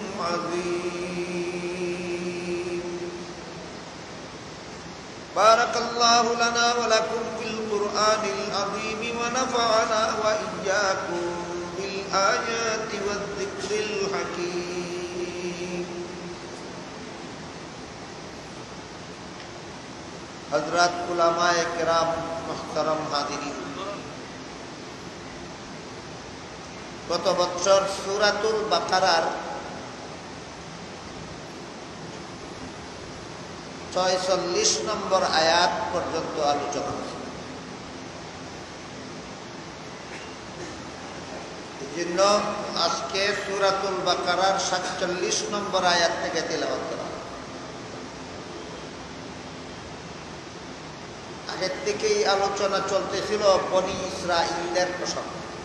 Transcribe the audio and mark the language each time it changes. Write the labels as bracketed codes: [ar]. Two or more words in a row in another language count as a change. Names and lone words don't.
[ar] عظيم بارك الله لنا ولكم في القرآن العظيم ونفعنا وإياكم بالآيات والذكر الحكيم [ur] حضرات علمائے کرام محترم حاضرین [bn] গত বছর সূরাতুল বাকারার 46 নম্বর আয়াত পর্যন্ত আলোচনা এজন্য আজকে সূরাতুল বাকারার 47 নম্বর আয়াত থেকে তেলাওয়াত করা আগের থেকেই আলোচনা চলতেছিল বনি ইসরাঈলদের প্রসঙ্গে